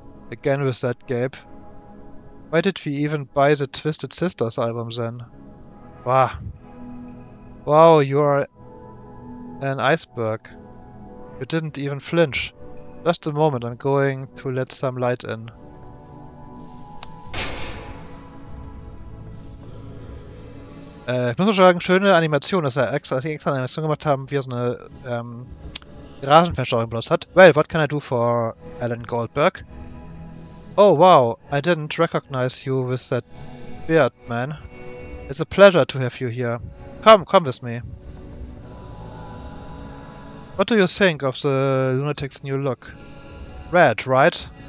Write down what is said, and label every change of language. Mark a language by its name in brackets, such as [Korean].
[English] Again with that, Gabe. Why did we even buy the Twisted Sisters album then? Wow. Wow, you are an iceberg. You didn't even flinch. Just a moment, I'm going to let some light in. [German] Ich muss nur sagen, schöne Animation, dass die extra Animation gemacht haben, wie er so eine Rasenfensterung benutzt hat. [English] Well, what can I do for Alan Goldberg? Oh wow, I didn't recognize you with that beard, man. It's a pleasure to have you here. Come with me. What do you think of the lunatic's new look? Red, right?